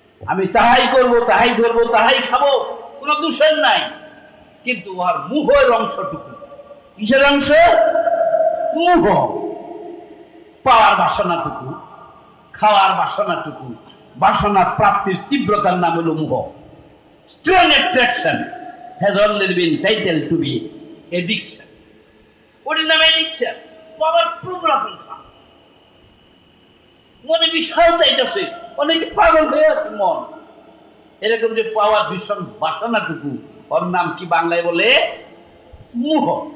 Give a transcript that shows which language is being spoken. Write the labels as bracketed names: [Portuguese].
[Bangla] আমি তাহাই করব, তাহাই ধরবো, তাহাই খাবো, কোনো দূষণ নাই, কিন্তু ওর মুহের অংশটুকু। কিসের অংশ? মুহ। পাওয়ার বাসনাটুকু, খাওয়ার বাসনাটুকু, বাসনা প্রাপ্তির তীব্রতার নাম হলো মুহ। [English] Strong attraction has only been titled to be addiction. [Bangla] ওটার নাম addiction, পাওয়ার প্রবণতা। মনে বিশাল চাইতেছে, অনেকে পাগল হয়ে আছে মন। এরকম যে পাওয়ার ভীষণ বাসনাটুকু, ওর নাম কি বাংলায় বলে? মুহ।